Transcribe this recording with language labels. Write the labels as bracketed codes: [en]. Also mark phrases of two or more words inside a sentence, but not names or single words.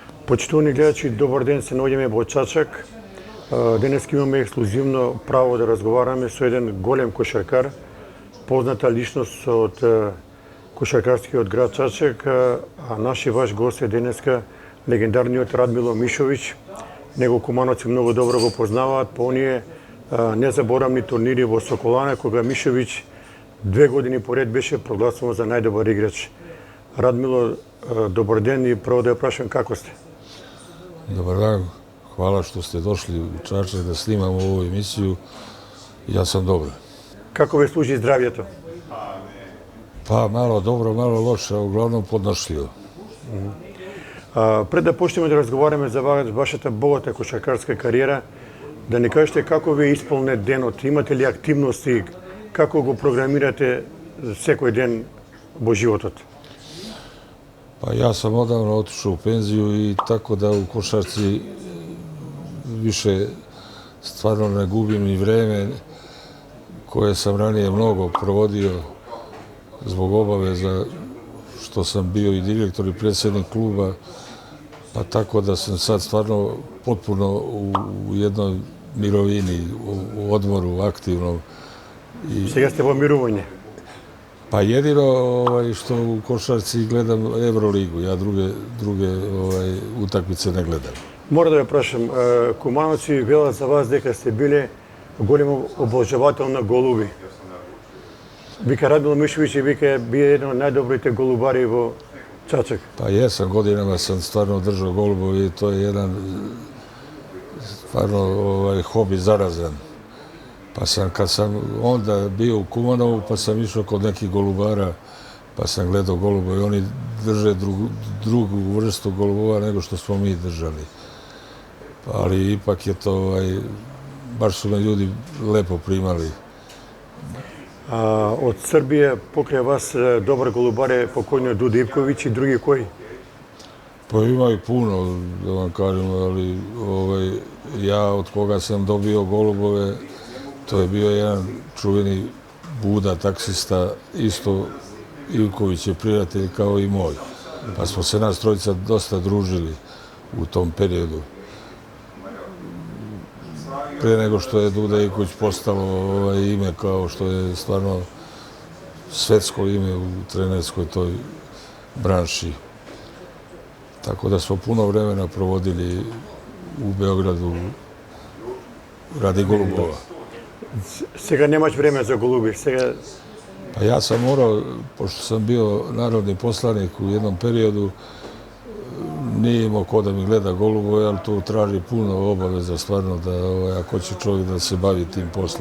[mk] Почитувани гледачи, добар ден, се наоѓаме во Чачак. Денес имаме ексклузивно право да разговараме со еден голем кошаркар, позната личност од кошаркарскиот град Чачак, а наш и ваш гост е денеска легендарниот Радмило Мишовиќ. Него кумановци многу добро го познаваат по оние незаборавни турнири во Соколана, кога Мишовиќ 2 години поред беше прогласуван за најдобар играч. Радмило, добар ден и прво да ја прашам како сте? [sr] Dobar dan, hvala što ste došli u Čačak da snimamo ovu emisiju. Ja sam dobro. [mk] Како ве служи здравјето? [sr] Pa malo dobro, malo loše, a uglavnom podnošljivo. [mk] Пред да почнеме да разговараме за вашата богата кошаркарска кариера, да ни кажете како ви исполне денот, имате ли активности, како го програмирате секој ден во животот? [sr] Pa ja sam odavno otišao u penziju i tako da u košarci više stvarno ne gubim ni vreme koje sam ranije mnogo provodio zbog obaveza što sam bio i direktor i predsjednik kluba, pa tako da sam sad stvarno potpuno u jednoj mirovini, u odmoru aktivnom. [mk] Сега сте во мирување? [sr] Pa jedino što u košarci gledam Euroligu, ja druge utakmice ne gledam. [mk] Мора да ја прашам, кумановци велат за вас дека сте биле голем обожавател на голуби. Вика Радмило Мишовиќ и вика бие еден од најдобрите голубари во Čačak. [sr] Pa jesam, godinama sam stvarno držao golubovi i to je jedan stvarno hobi zarazan. Pa sam, kad sam onda bio u Kumanovu, pa sam išao kod nekih golubara, pa sam gledao golubove i oni drže drugu vrstu golubova nego što smo mi držali. Ali ipak je to, baš su me ljudi lepo primali. [mk] Од Србија покрај вас добар голубар е покојниот Дуди Ивковиќ и други кои? [sr] Pa ima ih puno, da vam kažem, ali ja od koga sam dobio golubove, to je bio jedan čuveni Buda, taksista, isto Ivković je prijatelj kao i moj. Pa smo se nas trojica dosta družili u tom periodu. Prije nego što je Duda Ivković postalo ime kao što je stvarno svetsko ime u trenerskoj toj branši. Tako da smo puno vremena provodili u Beogradu radi golubova. [mk] Сега немаш време за голуби, сега... [sr] Pa ja sam morao, pošto sam bio narodni poslanik u jednom periodu, nije imao ko da mi gleda golubove, ali to traži puno obaveza stvarno da ako će čovjek da se bavi tim poslom.